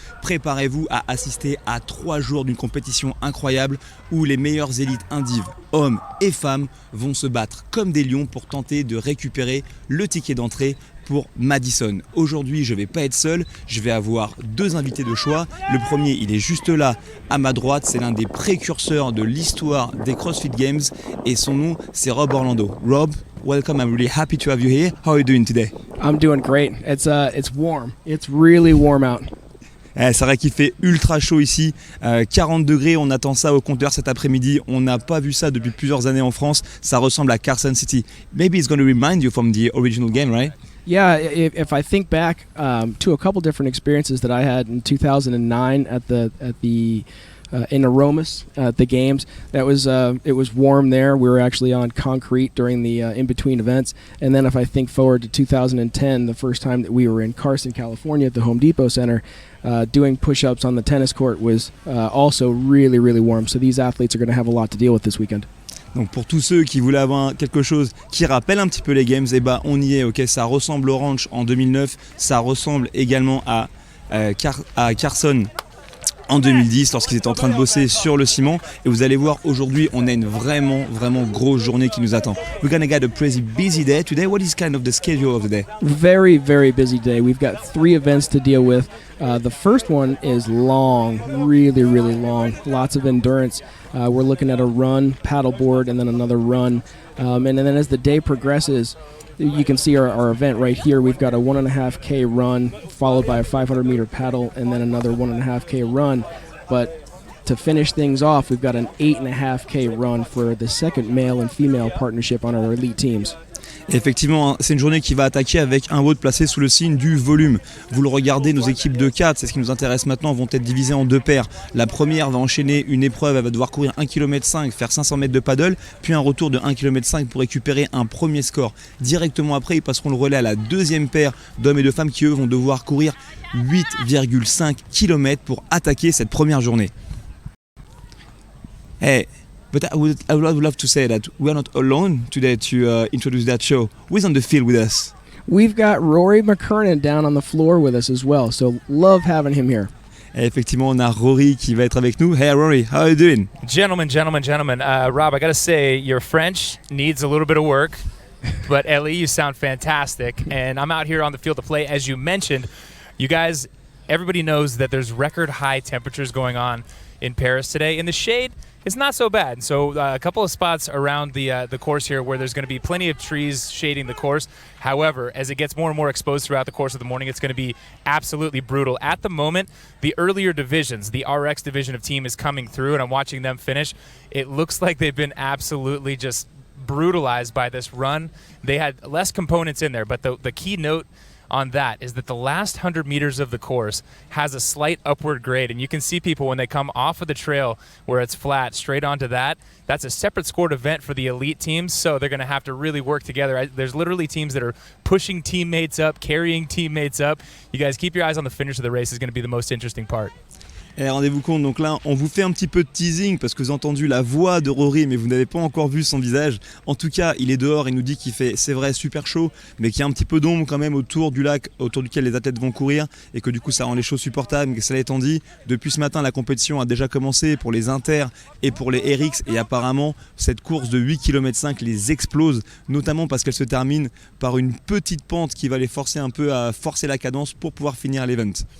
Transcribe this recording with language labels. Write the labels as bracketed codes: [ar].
[fr] Préparez-vous à assister à 3 jours d'une compétition incroyable où les meilleures élites indives, hommes et femmes, vont se battre comme des lions pour tenter de récupérer le ticket d'entrée pour Madison. Aujourd'hui, je ne vais pas être seul, je vais avoir 2 invités de choix. Le premier, il est juste là, à ma droite, c'est l'un des précurseurs de l'histoire des CrossFit Games et son nom, c'est Rob Orlando. [en] Rob, welcome, I'm really happy to have you here. How are you doing today? I'm doing great. It's warm. It's really warm out. [fr] C'est vrai qu'il fait ultra chaud ici, 40 degrés, on attend ça au compteur cet après-midi, on n'a pas vu ça depuis plusieurs années en France, ça ressemble à Carson City. [en] Maybe it's going to remind you from the original game, right? Yeah, if I think back to a couple different experiences that I had in 2009 at the in Aromas at the games, it was warm there. We were actually on concrete during the in between events. And then if I think forward to 2010, the first time that we were in Carson, California, at the Home Depot Center, doing push-ups on the tennis court was also really, really warm. So these athletes are going to have a lot to deal with this weekend. [fr] Donc pour tous ceux qui voulaient avoir quelque chose qui rappelle un petit peu les Games, on y est, ok, ça ressemble au Ranch en 2009, ça ressemble également à Carson en 2010 lorsqu'ils étaient en train de bosser sur le ciment, et vous allez voir aujourd'hui on a une vraiment grosse journée qui nous attend. [en] We're gonna get a pretty busy day today. What is kind of the schedule of the day? Very, very busy day. We've got 3 events to deal with. The first one is long, really long, lots of endurance. We're looking at a run, paddleboard, and then another run. And then as the day progresses, you can see our event right here. We've got a 1.5K run followed by a 500-meter paddle and then another 1.5K run. But to finish things off, we've got an 8.5K run for the second male and female partnership on our elite teams. [fr] Et effectivement, c'est une journée qui va attaquer avec un WOD placé sous le signe du volume. Vous le regardez, nos équipes de 4, c'est ce qui nous intéresse maintenant, vont être divisées en deux paires. La première va enchaîner une épreuve, elle va devoir courir 1,5 km, faire 500 mètres de paddle, puis un retour de 1,5 km pour récupérer un premier score. Directement après, ils passeront le relais à la deuxième paire d'hommes et de femmes qui, eux, vont devoir courir 8,5 km pour attaquer cette première journée. [en] Hey, but I would love to say that we are not alone today to introduce that show. Who's on the field with us? We've got Rory McKernan down on the floor with us as well, so love having him here. [fr] Et effectivement, on a Rory qui va être avec nous. [en] Hey Rory, how are you doing? Gentlemen. Rob, I gotta say, your French needs a little bit of work, but Ellie, you sound fantastic. And I'm out here on the field to play. As you mentioned, you guys, everybody knows that there's record high temperatures going on in Paris today. In the shade, it's not so bad. So a couple of spots around the course here where there's going to be plenty of trees shading the course. However, as it gets more and more exposed throughout the course of the morning, it's going to be absolutely brutal. At the moment, the earlier divisions, the RX division of team is coming through, and I'm watching them finish. It looks like they've been absolutely just brutalized by this run. They had less components in there, but the key note on that is that the last 100 meters of the course has a slight upward grade, and you can see people when they come off of the trail where it's flat straight onto that. That's a separate scored event for the elite teams, so they're going to have to really work together. There's literally teams that are pushing teammates up, carrying teammates up. You guys keep your eyes on the finish of the race. Is going to be the most interesting part. [fr] Et rendez-vous compte, donc là on vous fait un petit peu de teasing parce que vous avez entendu la voix de Rory mais vous n'avez pas encore vu son visage. En tout cas, il est dehors, il nous dit qu'il fait, c'est vrai, super chaud, mais qu'il y a un petit peu d'ombre quand même autour du lac, autour duquel les athlètes vont courir et que du coup ça rend les choses supportables. Mais cela étant dit, depuis ce matin la compétition a déjà commencé pour les Inter et pour les RX et apparemment cette course de 8,5 km les explose, notamment parce qu'elle se termine par une petite pente qui va les forcer un peu à forcer la cadence pour pouvoir finir l'event.